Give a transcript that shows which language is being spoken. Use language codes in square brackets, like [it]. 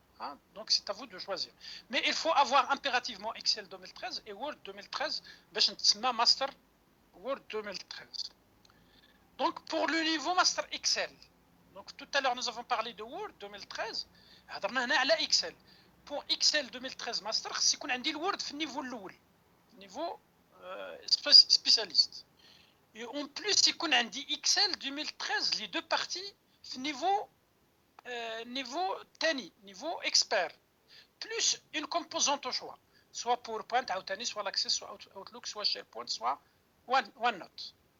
[fr] Hein, donc c'est à vous de choisir. Mais il faut avoir impérativement Excel 2013 et Word 2013 [ar] باش نتسمى [fr] Master Word 2013. Donc pour le niveau Master Excel, donc tout à l'heure nous avons parlé de Word 2013, [ar] هضرنا هنا على [fr] Excel. Pour Excel 2013 Master [ar] خص يكون عندي الوورد في النيفو الاول، نيفو spécialiste. [fr] Et en plus [ar] يكون عندي [fr] Excel 2013 les 2 parties في niveau تاني, niveau expert, plus une composante au choix, soit PowerPoint, soit l'Access, soit Outlook, soit SharePoint, soit OneNote.